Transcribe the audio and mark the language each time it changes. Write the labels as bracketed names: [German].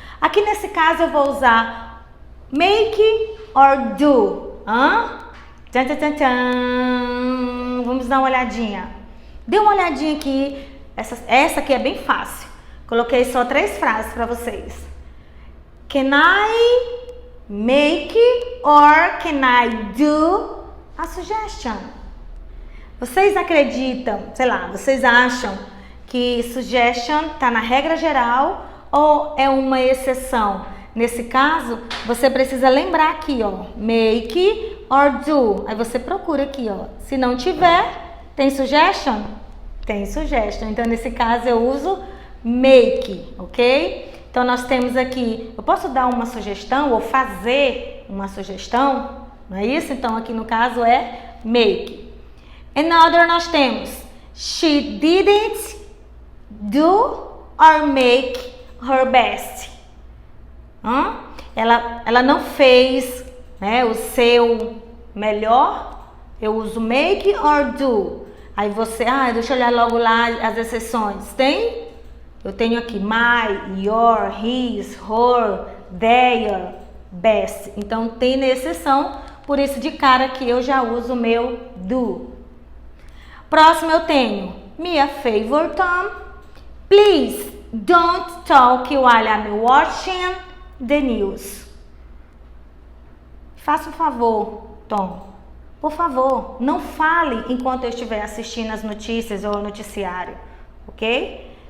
[Portuguese] Aqui nesse caso, eu vou usar make or do. Tchan, tchan, tchan, tchan. Vamos dar uma olhadinha. Dê uma olhadinha aqui. Essa aqui é bem fácil. Coloquei só 3 frases para vocês. [English] Can I make or can I do a suggestion? [Portuguese] Vocês acreditam, sei lá, vocês acham que suggestion tá na regra geral ou é uma exceção? Nesse caso, você precisa lembrar aqui, ó, make or do. Aí você procura aqui, ó. Se não tiver, tem suggestion? Tem suggestion. Então, nesse caso, eu uso make, ok? Então, nós temos aqui, eu posso dar uma sugestão ou fazer uma sugestão, não é isso? Então, aqui no caso é make. [English] Another nós temos, she didn't do or make her best. [Portuguese] Ela não fez, né, o seu melhor. Eu uso make or do. Aí você, deixa eu olhar logo lá as exceções. Tem? [English] Eu tenho aqui my, your, his, her, their, best. [Portuguese] Então tem na exceção, por isso de cara que eu já uso o meu do. Próximo eu tenho me a favor, Tom. [English] Please don't talk while I'm watching the news. [Portuguese] Faça um favor, Tom. Por favor, não fale enquanto eu estiver assistindo as notícias ou o noticiário, ok?